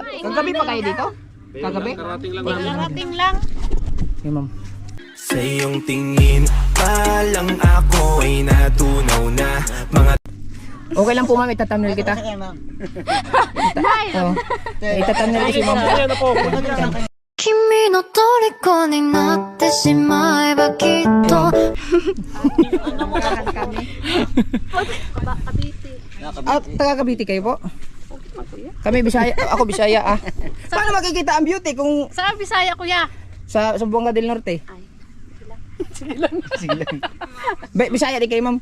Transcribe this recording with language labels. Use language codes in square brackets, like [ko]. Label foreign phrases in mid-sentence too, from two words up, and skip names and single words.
[tl] Kagabi pa kayo dito? Kagabi? Karating lang Karating lang. Okay, ma'am. Sa iyong tingin pa lang ako ay natunaw na mga Okay lang po, ma'am. Itatamnil kita. Oh. Itatamnil ko si ma'am. Ayan na po. [ja] 君の虜になってしまえばきっと [tl] Taga Cavite kayo po? Kami Bisaya. Ako Bisaya ah. Paano makikita ang beauty kung Sa Bisaya kuya. sa Buanga del Norte? Bisaya di kayo, ma'am?